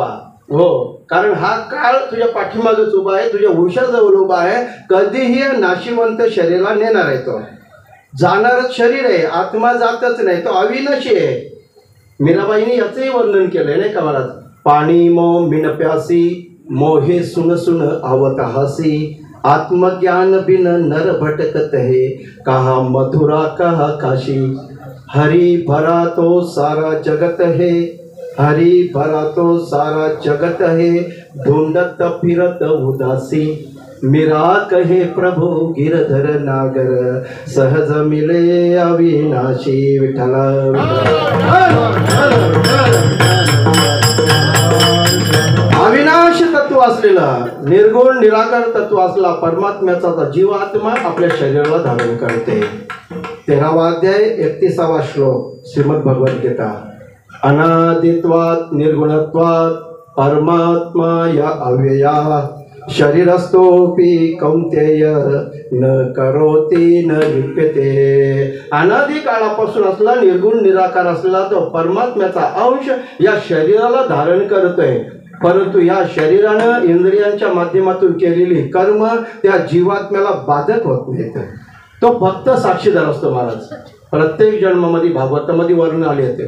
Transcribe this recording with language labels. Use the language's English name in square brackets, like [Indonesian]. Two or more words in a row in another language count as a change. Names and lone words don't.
[Marathi] हो, कारण हा काळ तुझ्या पाठीमागच उभा आहे, तुझ्या उशाजवळ उभा आहे. कधीही नाशिवंत शरीराला नेणार आहे. तो जाणारच शरीर आहे, आत्मा जातच नाही, तो अविनाशी आहे. मीराबाईने याचंही वर्णन केलंय नाही का महाराज. [Hindi] पाणी मो बिन प्यासी मोहे सुन सुन आवत हासी आत्मज्ञान बिन नर भटकत है कहा मथुरा कहा काशी हरि भरा तो सारा जगत है हरि भरा तो सारा जगत है ढूंढत फिरत उदासी मीरा कहे प्रभु गिरधर नागर सहज मिले अविनाशी विठ्ठल. [Marathi] अविनाश तत्व असलेला निर्गुण निराकार तत्व असला परमात्म्याचा जीवात्मा आपल्या शरीराला धारण करते. 13वा अध्याय 31वा श्लोक श्रीमद भगवद्गीता. [Sanskrit] अनादित्वात् निर्गुणत्वात् परमात्मा या अव्यया शरीरस्थोपि कौंतेय न करोति न लिप्यते. [Marathi] अनादी काळापासून असला निर्गुण निराकार असलेला तो परमात्म्याचा अंश या शरीराला धारण करतोय. परंतु या शरीरानं इंद्रियांच्या माध्यमातून केलेली कर्म त्या जीवात्म्याला बाधक होत नाहीत. तो फक्त साक्षीदार असतो महाराज. प्रत्येक जन्मामध्ये भागवतामध्ये वर्णन आले होते.